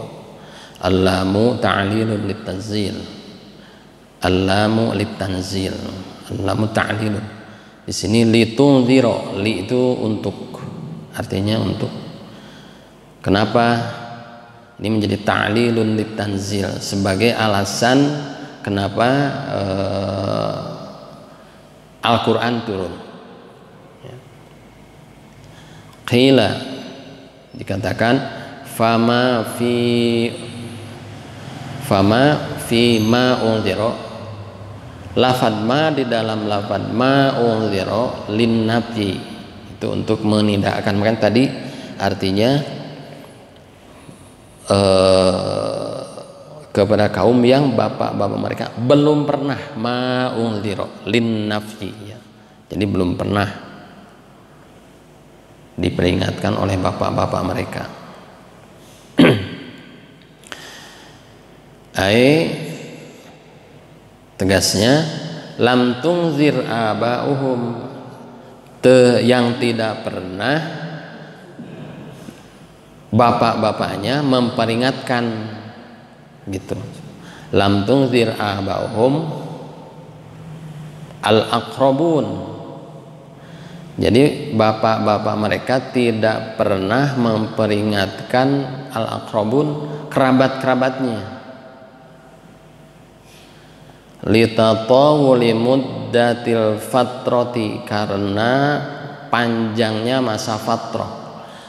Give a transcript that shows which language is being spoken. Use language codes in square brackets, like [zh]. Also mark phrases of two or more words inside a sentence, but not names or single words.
[ar] اللامُ تعليلٌ لِتُنذِر. اللامُ لِتُنذِر. اللامُ تعليلٌ. [id] Di sini litunzira, li itu untuk, artinya untuk. Kenapa ini menjadi [ar] تعليلٌ لِتُنذِر? [id] Sebagai alasan kenapa Al-Quran turun. Qila, dikatakan [ar] فما في ما أُنذِر, [id] lafad ma di dalam lafad [ar] ما أُنذِر للنفي, [id] itu untuk menidakkan. Maka tadi artinya kepada kaum yang bapak-bapak mereka belum pernah, [ar] ما أُنذِر للنفي, [id] ya. Jadi belum pernah diperingatkan oleh bapak-bapak mereka. Tegasnya [ar] لم تُنذِر آباؤهم, [id] yang tidak pernah bapak-bapaknya memperingatkan, gitu. [ar] لم تُنذِر آباؤهم الأقربون. [id] Jadi bapak-bapak mereka tidak pernah memperingatkan al-aqrabun, kerabat-kerabatnya. [ar] لتطاول مدة الفترة, [id] karena panjangnya masa fatrah.